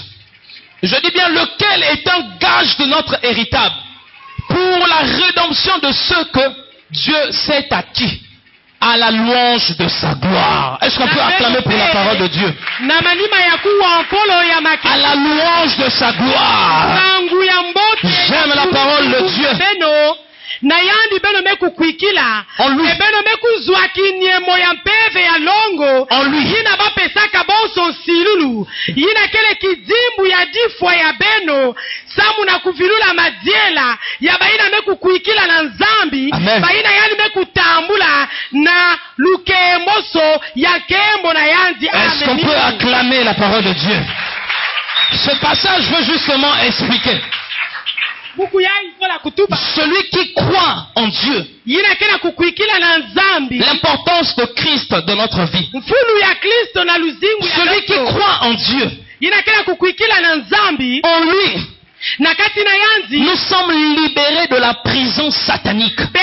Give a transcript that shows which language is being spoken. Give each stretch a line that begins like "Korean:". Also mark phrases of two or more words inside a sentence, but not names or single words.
French: Je dis bien lequel est un gage de notre héritage pour la rédemption de ceux que Dieu s'est acquis à la louange de sa gloire. Est-ce qu'on peut acclamer pour la parole de Dieu? À la louange de sa gloire. J'aime la parole de Dieu.
Kituba (Democratic Republic of Congo): Nayandi beno meku kuikila ebeno meku zwaki nyemo ya mpeve ya longo yina bapesaka bonso silulu yina kele kidimbu ya difwa ya beno samu na kuvilula madiela ya baina meku kuikila na nzambi baina yani meku tambula na lukemoso ya kembo na yandi.
French: Est-ce qu'on peut acclamer la parole de Dieu? Ce passage veut justement expliquer celui qui croit en Dieu, l'importance de Christ dans notre vie. Celui qui croit en Dieu, en lui, nous sommes libérés de la prison satanique.